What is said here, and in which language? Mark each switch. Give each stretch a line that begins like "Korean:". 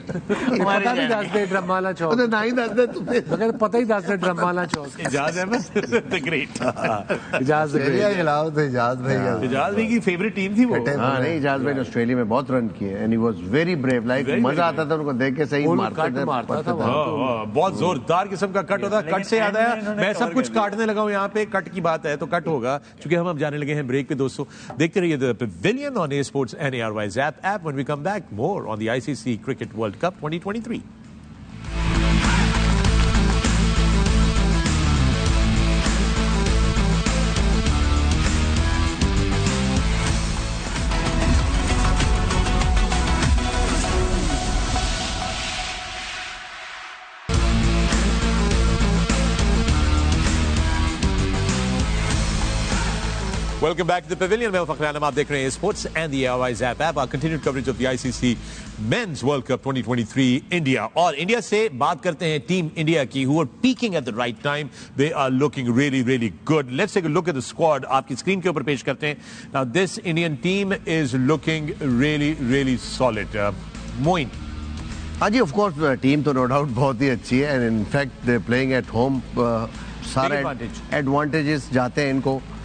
Punjabi: پتہ نہیں دس دے ڈرم والا چوک, نہیں دس دے تمہیں, مگر پتہ ہی دس دے ڈرم والا چوک.
Urdu: اجاز احمد گریٹ, اجاز خلاف تو اجاز بھائی کا, اجاز بھائی کی فیوریٹ ٹیم تھی وہ. ہاں نہیں, اجاز بھائی نے آسٹریلیا میں بہت رن کیے,
English: and he was very brave,
Urdu: like مزہ آتا تھا ان کو دیکھ کے, صحیح مارتا تھا, بہت زوردار قسم کا کٹ ہوتا. کٹ سے یاد آیا, میں سب کچھ کاٹنے لگا ہوں یہاں پہ, کٹ کی بات ہے تو کٹ ہوگا, چونکہ ہم اب جانے لگے ہیں بریک پہ. دوستو دیکھتے رہیے The Pavilion on A Sports and ARY Zap app.
English: When we come back, more on the ICC Cricket World Cup 2023. Welcome back to the Pavilion.
Urdu: میں فخر عالم, آپ دیکھ رہے ہیں sports and the ARY Zap app.
English: Our continued coverage of the ICC Men's World Cup 2023 India.
Urdu: اور India سے بات کرتے ہیں ٹیم انڈیا کی,
English: who are peaking at the right time. They are looking really, really good. Let's take a look at the squad.
Urdu: آپ کی screen کے اوپر پیش کرتے ہیں.
English: Now this Indian team is looking really, really solid.
Urdu: Moin. ہاں جی, of course team تو no doubt بہت ہی اچھی ہے,
English: and in fact they playing at home,
Urdu: سارے ایڈوانٹیجز جاتے ہیں ان کو.